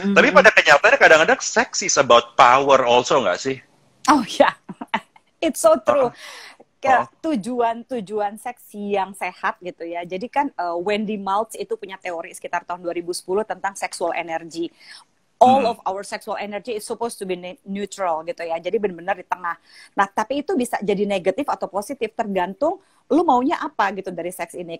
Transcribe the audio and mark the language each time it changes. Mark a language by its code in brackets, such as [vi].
[id] Tapi pada kenyataannya kadang-kadang seks [en] is about power also, [id] nggak sih? [en] Oh ya, it's so true. [id] Tujuan seks yang sehat gitu ya. Jadi kan Wendy Maltz itu punya teori sekitar tahun 2010 tentang sexual energy. [en] All of our sexual energy is supposed to be neutral [id] gitu ya. Jadi benar-benar di tengah. Nah, tapi itu bisa jadi negatif atau positif tergantung lu maunya apa gitu dari seks ini.